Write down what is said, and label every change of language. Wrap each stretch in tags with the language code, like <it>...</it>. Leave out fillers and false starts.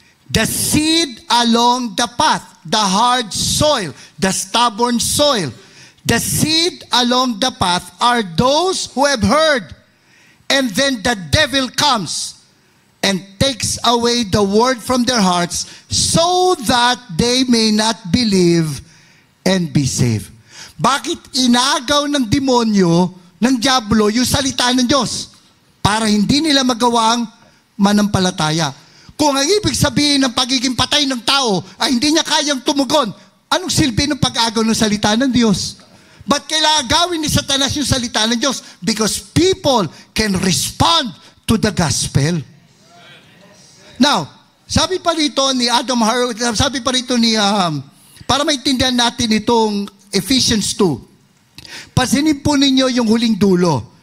<en>The seed along the path, the hard soil, the stubborn soil. The seed along the path are those who have heard. And then the devil comes and takes away the word from their hearts so that they may not believe and be saved.</en> <tl>Bakit inagaw ng demonyo, ng diablo, yung salita ng Diyos? Para hindi nila magawang manampalataya. Kung ang ibig sabihin ng pagiging patay ng tao ay hindi niya kayang tumugon, anong silbi ng pag-agaw ng salita ng Diyos? Ba't kailangan gawin ni Satanas yung salita ng Diyos?</tl> <en>Because people can respond to the gospel.</en> <tl>Now, sabi pa rito ni Adam Harwood, sabi pa rito ni, para maintindihan natin itong Ephesians 2. Pasinin po ninyo yung huling dulo.</tl>